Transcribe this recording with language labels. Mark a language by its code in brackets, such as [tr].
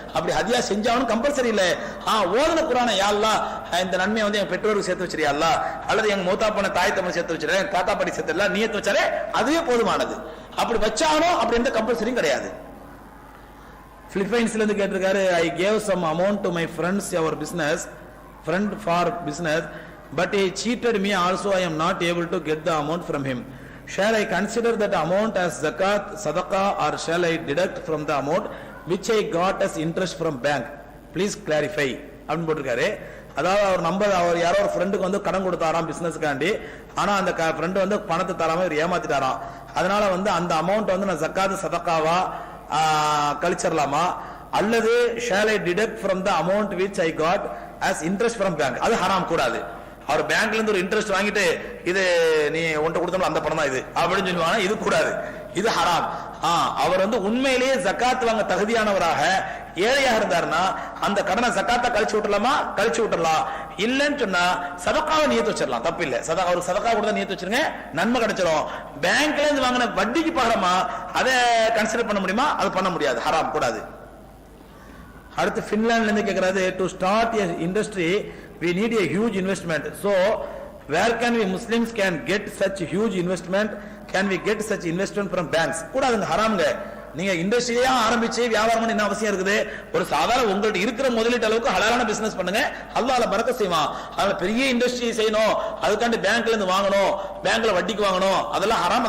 [ta] அப்படி ஹதியா செஞ்சாகணும் கம்பல்சரி இல்ல. ஓதுன குரானை யா அல்லாஹ் இந்த நன்மையை வந்து என் பெற்றோருக்கு சேர்த்து வச்சிருயா அல்லாஹ், அல்லது எங்க மூத்தா பண்ண தாய் தமிழ் சேர்த்து வச்சிருக்கேன், தாத்தா பாட்டி சேர்த்து நீயத்து வச்சாலே அதுவே போதுமானது. அப்படி வச்சாகணும், அப்படி எந்த கம்பல்சரியும் கிடையாது. பிலிப்பைன்ஸ்ல இருந்து கேட்டிருக்காரு, I gave some amount to my friends friend for business, but he cheated me also. [en] I am not able to get the amount from him. Shall I consider that amount as zakat, sadaqah, or shall I deduct from the amount which I got as interest from bank? [ta] Please clarify அப்படின்னு போட்டிருக்காரு. அதாவது அவர் யாரோ ஒரு ஃப்ரெண்டுக்கு வந்து கடன் கொடுத்தாராம் பிசினஸ்க்காண்டி. ஆனா அந்த ஃப்ரெண்டு வந்து பணத்தை தராம இவர் ஏமாத்திட்டாராம். அதனால வந்து அந்த அமௌண்ட் வந்து நான் ஜக்காத் சதக்காவா கழிச்சிடலாமா, அல்லது shall I deduct from the amount which I got as interest from bank? அது ஹராம், கூடாது. அவர் பேங்க்ல இருந்து ஒரு இன்ட்ரெஸ்ட் வாங்கிட்டு இது நீ உன்கிட்ட கொடுத்தோம்ல அந்த பணம் தான் இது அப்படின்னு சொல்லுவாங்க, இது கூடாது, இது ஹராம். அவர் வந்து உண்மையிலேயே ஜக்காத் வாங்க தகுதியானவராக ஏழையாக இருந்தாருன்னா அந்த கடனை ஜக்காத்தா கழிச்சு விட்டுலாமா? கழிச்சு விட்டுலாம். இல்லன்னு சொன்னா சதக்காவை நியத்து வச்சிடலாம், தப்பு இல்ல. அவருக்கு சதக்கா கூட நியத்து வச்சிருங்க, நன்மை கிடைச்சிடும். பேங்க்ல இருந்து வாங்கின வட்டிக்கு பகரமா அதை கன்சிடர் பண்ண முடியுமா? அது பண்ண முடியாது, ஹராம், கூடாது. [en] அடுத்து பின்லாந்துல இருந்து கேட்கிறாரு, to start a industry we need a huge investment, so where can we Muslims can get such huge investment [ta] can we get such investment from banks? கூடாதுங்க, ஹராம்ங்க. நீங்க இண்டஸ்ட்ரியா ஆரம்பிச்சு வியாபாரம் பண்ண என்ன அவசியம் இருக்குது? ஒரு சாதாரண உங்கள்ட்ட இருக்கிற முதலீட்டு அளவுக்கு ஹலாலான பிசினஸ் பண்ணுங்க, அல்லாஹ் அதுல பரக்கத் செய்வான். அதுல பெரிய இண்டஸ்ட்ரி செய்யணும், அதுக்காண்டி பேங்க்ல இருந்து வாங்கணும், பேங்க்ல வட்டிக்கு வாங்கணும், அதெல்லாம் ஹராம்.